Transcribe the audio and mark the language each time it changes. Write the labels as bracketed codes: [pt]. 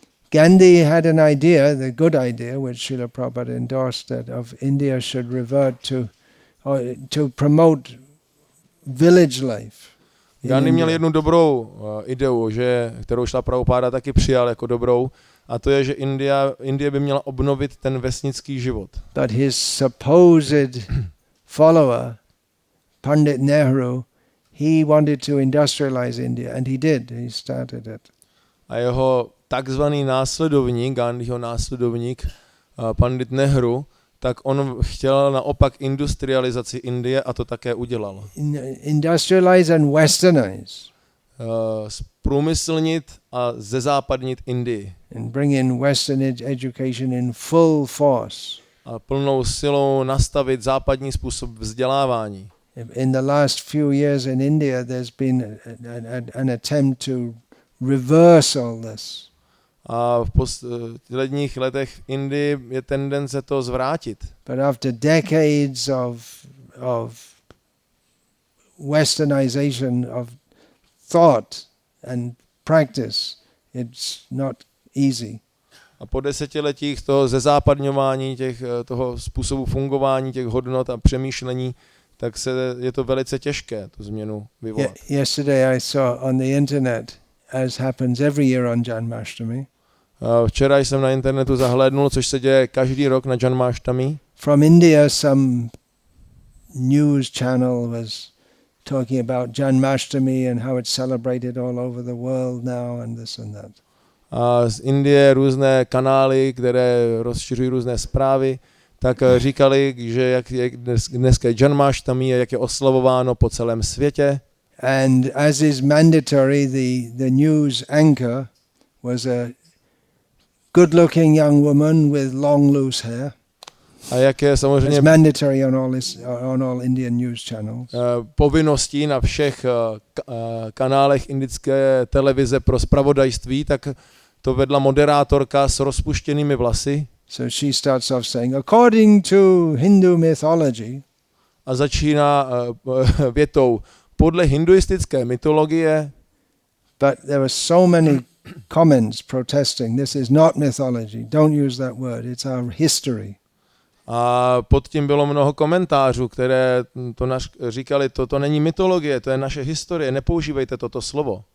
[en] Gandhi had an idea, the good idea, which Srila Prabhupada endorsed, that of India should revert to promote village life. [cs] Gandhi měl jednu dobrou ideu, kterou Srila Prabhupada taky přijal jako dobrou, a to je, že Indie by měla obnovit ten vesnický život. [en] But his supposed follower, Pandit Nehru, he wanted to industrialize India, and he did. He started it. [cs] A jeho takzvaný následovník, Gandhiho následovník, Pandit Nehru, tak on chtěl naopak industrializaci Indie a to také udělal. [en] Industrialize and westernize. [cs] Průmyslnit a zezápadnit Indii. [en] And bring in Western education in full force. [cs] A plnou silou nastavit západní způsob vzdělávání. [en] In the last few years in India there's been an attempt to reverse all this. [cs] A v posledních letech v Indii je tendence to zvrátit. [en] But after decades of westernization of thought and practice, it's not easy. [cs] A po desetiletích toho zezápadňování toho způsobu fungování, těch hodnot a přemýšlení, tak je to velice těžké tu změnu vyvolat. [en] Yesterday I saw on the internet, as happens every year on Janmashtami. [cs] Včera jsem na internetu zahlédnul, což se děje každý rok na Janmashtami. [en] From India, some news channel was talking about Janmashtami and how it's celebrated all over the world now and this and that. [cs] A z Indie různé kanály, které rozšiřují různé zprávy, tak říkali, že jak je dneska Janmashtami a jak je oslavováno po celém světě. [en] And as is mandatory, the news anchor was a good-looking young woman with long loose hair. [cs] A jak je samozřejmě [en] it's mandatory on all Indian news channels. [cs] Povinností na všech kanálech indické televize pro zpravodajství, tak to vedla moderátorka s rozpuštěnými vlasy. [en] So she starts off saying, according to Hindu mythology. [cs] A začíná větou, podle hinduistické mytologie. [en] But there were so many comments protesting, this is not mythology, don't use that word, it's our history. [cs] A pod tím bylo mnoho komentářů, které říkali, to není mytologie, to je naše historie, nepoužívejte toto slovo.